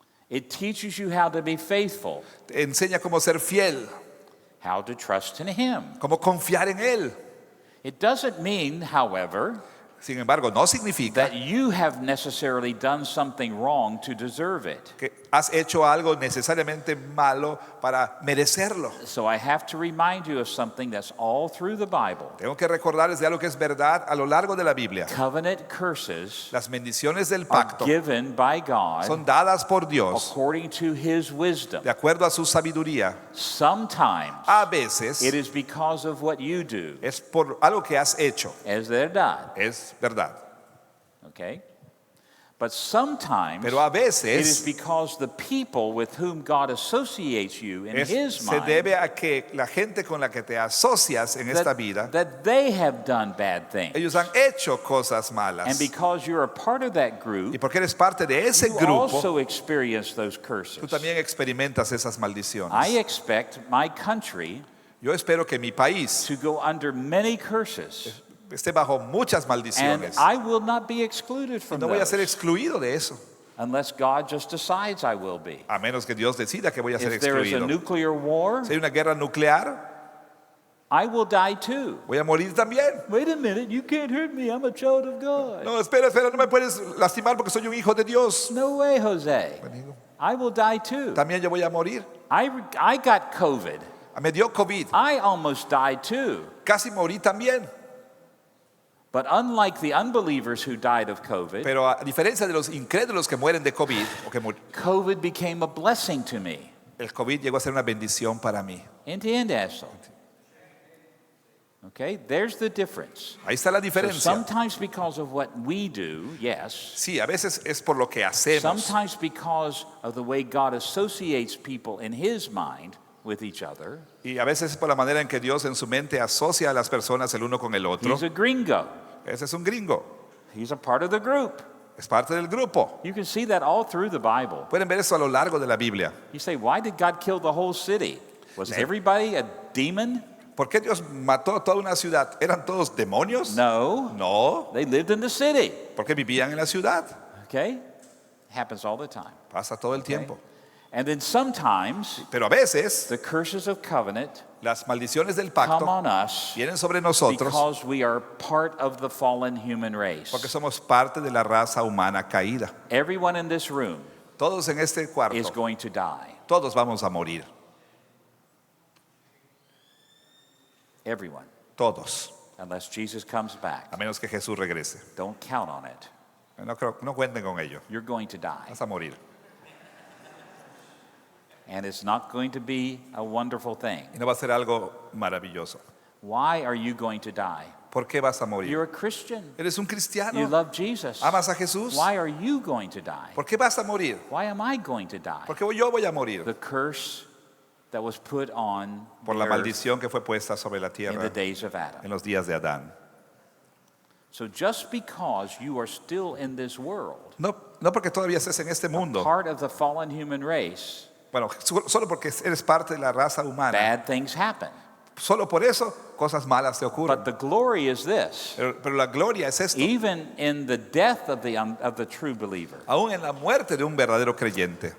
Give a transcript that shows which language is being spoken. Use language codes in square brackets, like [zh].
[en] It teaches you how to be faithful, [es] Te enseña cómo ser fiel, [en] how to trust in Him. [es] cómo confiar en Él. [en] It doesn't mean, however, [es] Sin embargo, no significa [en] that you have necessarily done something wrong to deserve it. [es] que has hecho algo necesariamente malo para merecerlo. [en] So I have to remind you of something that's all through the Bible. [es] Tengo que recordarles de algo que es verdad a lo largo de la Biblia. [en] Covenant curses [es] Las bendiciones del [en] are [es] pacto [en] given by God [es] son dadas por Dios [en] according to His wisdom. [es] de acuerdo a su sabiduría. [en] Sometimes [es] A veces [en] it is because of what you do. [es] es por algo que has hecho. Es verdad, Es verdad. [en] okay? But sometimes [es] Pero a [en] it is [es] veces [en] because the people with whom God associates you in His [es] se [en] mind, [es] debe a que la gente con la que te asocias en esta vida, [en] that they have done bad things. [es] ellos han hecho cosas [en] And [es] malas. [en] because you're a part of that [es] Y [en] group, [es] porque eres parte de ese [en] you [es] grupo, [en] also experience those [es] tú [en] curses. [es] también experimentas esas [en] I [es] maldiciones. [en] expect my country [es] Yo espero que mi país [en] to go under many curses, [es] esté bajo muchas [en] and [es] maldiciones. [en] I will not be excluded from [es] No voy a ser [en] those [es] excluido de eso, [en] unless God just decides I will be. [es] a menos que Dios decida que voy a ser [en] If there is a [es] excluido. [en] nuclear war, [es] Si hay una guerra nuclear, [en] I will die too. [es] voy a morir también. [en] Wait a minute, you can't hurt me. I'm a child of God. [es] No, espera, no me puedes lastimar porque soy un hijo de Dios. [en] No way, Jose. [es] Amigo, [en] I will die too. [es] también yo voy a morir. [en] I got COVID. [es] Me dio COVID, [en] I almost died too. [es] casi morí también. [en] But unlike the unbelievers who died of COVID, [es] Pero a diferencia de los incrédulos que mueren de COVID, [en] COVID became a blessing to me. [es] el COVID llegó a ser una bendición para mí. Entiende eso. [en] Okay, there's the difference. [es] Ahí está la [en] So [es] diferencia. [en] sometimes because of what we do, yes. [es] Sí, a veces es por lo que hacemos. [en] Sometimes because of the way God associates people in His mind with each other. [es] Y a veces es por la manera en que Dios en su mente asocia a las personas el uno con el otro. [en] He's a gringo. [es] Ese es un gringo. [en] He's a part of the group. [es] Es parte del grupo. [en] You can see that all through the Bible. [es] Pueden ver eso a lo largo de la Biblia. [en] You say, why did God kill the whole city? Was everybody a demon? [es] ¿Por qué Dios mató toda una ciudad? ¿Eran todos demonios? [en] No. [es] No, [en] They lived in the city. [es] porque vivían en la ciudad. [en] Okay? Happens all the time. [es] Pasa todo el tiempo. [en] And then sometimes [es] Pero a veces [en] the curses of covenant [es] las maldiciones del [en] come [es] pacto [en] on us [es] vienen sobre nosotros [en] because we are part of the fallen human race. [es] porque somos parte de la raza humana caída. [en] Everyone in this room [es] Todos en este [en] is [es] cuarto, [en] going to die. [es] todos vamos a morir. [en] Everyone. [es] Todos. [en] Unless Jesus comes back. [es] A menos que Jesús regrese. [en] Don't count on it. [es] No cuenten con ello. [en] You're going to die. [es] Vas a morir. [en] And it's not going to be a wonderful thing. [es] Y no va a ser algo maravilloso. [en] Why are you going to die? [es] ¿Por qué vas a morir? [en] You're a Christian. [es] Eres un [en] You [es] cristiano. [en] love Jesus. [es] ¿Amas a Jesús? [en] Why are you going to die? [es] ¿Por qué vas a morir? [en] Why am I going to die? [es] Porque yo voy a morir [en] The curse that was put on [es] por [en] the [es] la [en] earth [es] maldición que fue puesta sobre la [en] in the [es] tierra [en] days of Adam. [es] en los días de Adán. [en] So just because you are still in this world, [es] No porque todavía estés en este mundo. [en] part of the fallen human race, [es] Bueno, solo porque eres parte de la raza humana. [en] bad things happen. [es] Solo por eso cosas malas te ocurren. [en] But the glory is this. [es] Pero la gloria es esto. [en] Even in the death of the true believer, [es] Aún en la muerte de un verdadero creyente